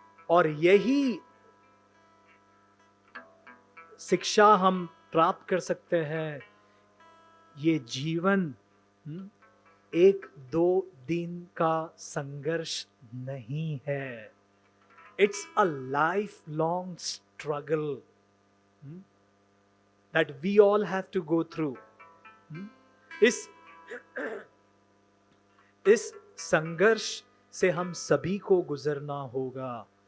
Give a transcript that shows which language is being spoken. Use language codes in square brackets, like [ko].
[hi] और यही शिक्षा हम प्राप्त कर सकते हैं। ये जीवन 1-2 दिन का संघर्ष नहीं है। [en] It's a life long struggle that we all have to go through. [hi] इस संघर्ष से हम सभी को गुजरना होगा।